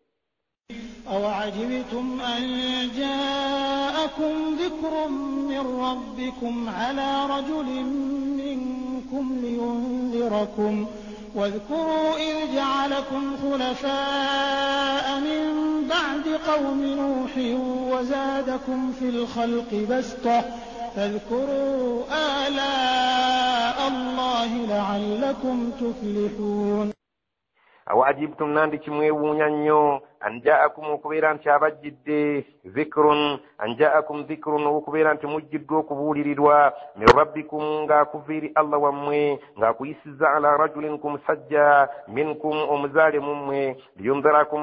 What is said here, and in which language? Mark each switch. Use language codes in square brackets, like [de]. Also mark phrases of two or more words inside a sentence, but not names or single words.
[ar] أوعجبتم أن جاءكم ذكر من ربكم على رجل منكم لينذركم واذكروا إذ جعلكم خلفاء من بعد قوم نوح وزادكم في الخلق بسطة فاذكروا آلاء الله لعلكم تفلحون. [lg] awajibtum nandi kimwewuunya nnyo [ar] أن جاءكم [lg] okubeera nti abajjidde [ar] ذكر أن جاءكم ذكر [lg] okubeera nti mujjiddwa okubuulirirwa [ar] من ربكم [lg] ng'akuviiri Allah wammwe ng'akuyisiza [ar] على رجل [lg] ku musajja minkum omuzaale mummwe liyundhirakum